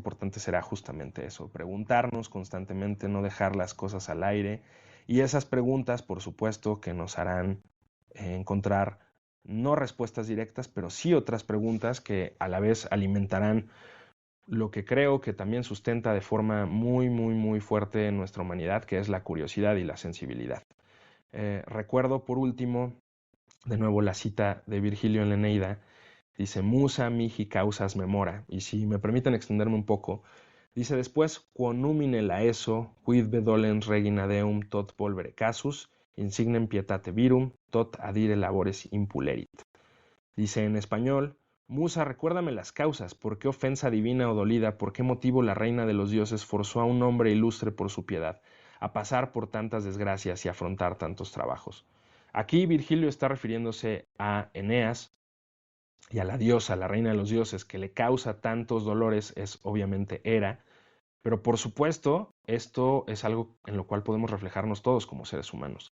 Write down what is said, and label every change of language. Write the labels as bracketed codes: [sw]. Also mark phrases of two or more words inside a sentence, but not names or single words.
[es] importante será justamente eso, preguntarnos constantemente, no dejar las cosas al aire y esas preguntas, por supuesto, que nos harán encontrar no respuestas directas, pero sí otras preguntas que a la vez alimentarán lo que creo que también sustenta de forma muy, muy, muy fuerte nuestra humanidad, que es la curiosidad y la sensibilidad. Recuerdo por último, de nuevo la cita de Virgilio en la Eneida, dice, [la] Musa mihi causas memora, [es] y si me permiten extenderme un poco, dice después, [la] quo numine laeso, quid bedolens regina deum tot volvere casus, insignem pietate virum, tot adire labores impulerit. [es] Dice en español, Musa, recuérdame las causas, por qué ofensa divina o dolida, por qué motivo la reina de los dioses forzó a un hombre ilustre por su piedad, a pasar por tantas desgracias y afrontar tantos trabajos. Aquí Virgilio está refiriéndose a Eneas y a la diosa, la reina de los dioses, que le causa tantos dolores, es obviamente Hera, pero por supuesto esto es algo en lo cual podemos reflejarnos todos como seres humanos.